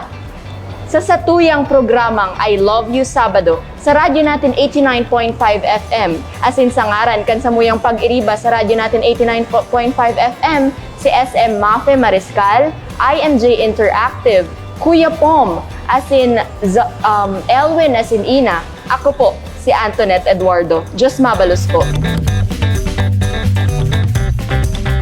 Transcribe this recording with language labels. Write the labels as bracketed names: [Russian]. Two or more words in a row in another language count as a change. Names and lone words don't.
[Bikol] Sa satuyang programang I Love You Sabado, sa radyo natin 89.5 FM. Asin sa ngaran, kan sa muyang pag-iriba sa radyo natin 89.5 FM, si SM Mafe Mariscal, IMJ Interactive, Kuya Pom, asin Elwin asin Ina, ako po, si Antoinette Eduardo. Diyos mabalos po.